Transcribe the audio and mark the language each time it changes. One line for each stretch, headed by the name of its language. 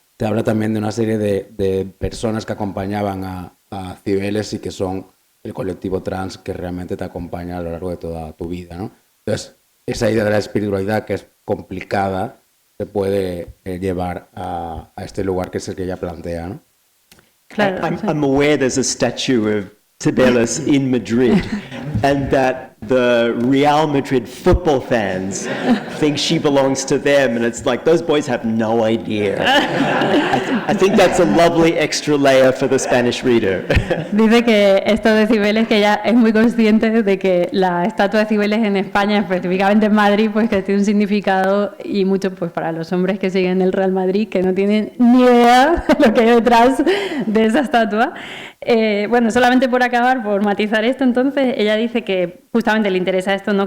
Spanish: Te habla también de una serie de personas que acompañaban a Cibeles y que son el colectivo trans que realmente te acompaña a lo largo de toda tu vida, ¿no? Entonces, esa idea de la espiritualidad, que es complicada, se puede llevar a este lugar que es el que ella plantea, ¿no? Claro,
English: I'm aware there's a statue of Cibeles in Madrid, and that the Real Madrid football fans think she belongs to them, and it's like, those boys have no idea. I think that's a lovely extra layer for the Spanish reader.
Spanish: Dice que esto de Cibeles, que ella es muy consciente de que la estatua de Cibeles en España, específicamente en Madrid, pues que tiene un significado, y mucho pues para los hombres que siguen el Real Madrid, que no tienen ni idea de lo que hay detrás de esa estatua. Bueno, solamente por acabar, por matizar esto, entonces, ella dice que justamente le interesa esto, ¿no?